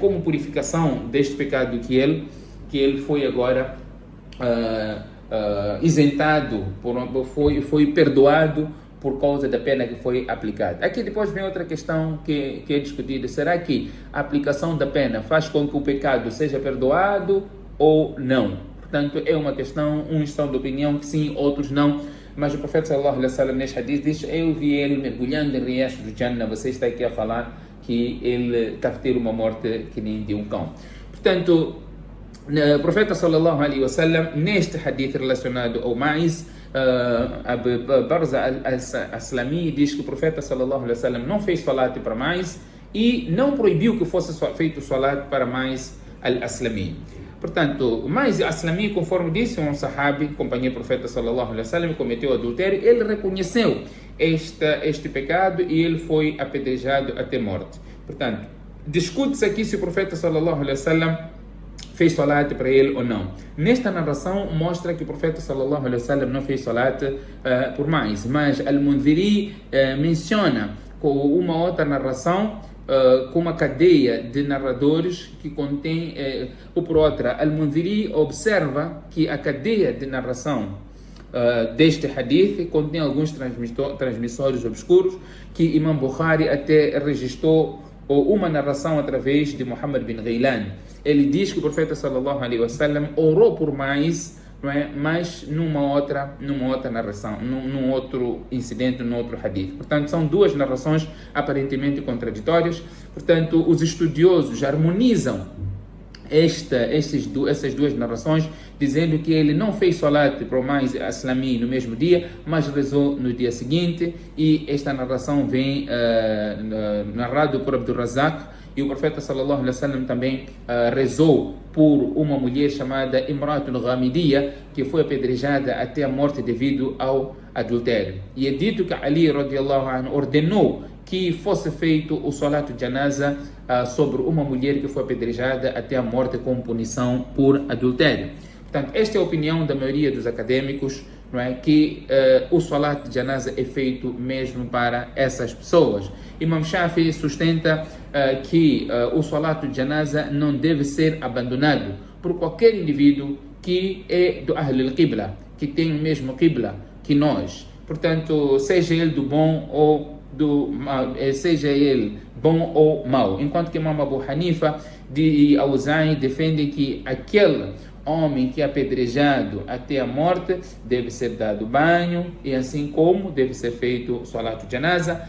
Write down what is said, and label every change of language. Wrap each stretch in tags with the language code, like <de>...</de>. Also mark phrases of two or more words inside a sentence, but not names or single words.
<pt>Como purificação deste pecado que ele foi agora isentado, foi perdoado por causa da pena que foi aplicada. Aqui depois vem outra questão que é discutida: será que a aplicação da pena faz com que o pecado seja perdoado ou não? Portanto, é uma questão, uns estão de opinião que sim, outros não. mas o profeta</pt> <ar>صلى الله عليه وسلم</ar> <pt>neste hadith diz: eu vi ele mergulhando em riachos do Jannah, você está aqui a falar que ele está a ter uma morte que nem de um cão. Portanto, o profeta</pt> <ar>صلى الله عليه وسلم</ar> <pt>neste hadith relacionado ao mais, Abu Barza al-Aslami diz que o profeta</pt> <ar>صلى الله عليه وسلم</ar> <pt>não fez salat para mais e não proibiu que fosse feito salat para mais al-Aslami. Portanto, o mais Aslami, conforme disse um sahabi, companheiro do profeta</pt> <ar>صلى الله عليه وسلم,</ar> <pt>cometeu adultério, ele reconheceu este pecado e ele foi apedrejado até morte. Portanto, discute-se aqui se o profeta</pt> <ar>صلى الله عليه وسلم</ar> <pt>fez salat para ele ou não. Nesta narração mostra que o profeta</pt> <ar>صلى الله عليه وسلم</ar> <pt>não fez salat por mais, mas Al-Mundhiri menciona com uma outra narração, com uma cadeia de narradores que contém, ou por outra, Al-Mundhiri observa que a cadeia de narração deste hadith contém alguns transmissores obscuros que Imam Bukhari até registrou uma narração através de Muhammad bin Ghailan. Ele diz que o profeta</pt> <ar>صلى الله عليه وسلم</ar> <pt>orou por mais, não é? Mas numa outra narração, num outro incidente, num outro hadith. Portanto, são duas narrações aparentemente contraditórias. Portanto, os estudiosos harmonizam essas duas narrações, dizendo que ele não fez salat para o mais Aslami no mesmo dia, mas rezou no dia seguinte, e esta narração vem narrado por Abdul Razak, e o profeta</pt> <ar>صلى الله عليه وسلم</ar> <pt>também rezou por uma mulher chamada Imratul Ghamidiyya, que foi apedrejada até a morte devido ao adultério. E é dito que Ali</pt> <ar>رضي الله عنه</ar> <pt>ordenou que fosse feito o</pt> <ar>صلاة الجنازة</ar> <pt>sobre uma mulher que foi apedrejada até a morte com punição por adultério. Portanto, esta é a opinião da maioria dos acadêmicos, não é? Que o</pt> <ar>صلاة الجنازة</ar> <pt>é feito mesmo para essas pessoas. Imam Shafi sustenta que o</pt> <ar>صلاة الجنازة</ar> <pt>não deve ser abandonado por qualquer indivíduo que é do</pt> <ar>أهل القبلة,</ar> <pt>que tem o mesmo Qibla que nós. Portanto, seja ele do bom ou do mal, seja ele bom ou mau. Enquanto que Imam Abu Hanifa e Auza'i defendem que aquele homem que é apedrejado até a morte deve ser dado banho, e assim como deve ser feito</pt> <ar>صلاة الجنازة.</ar>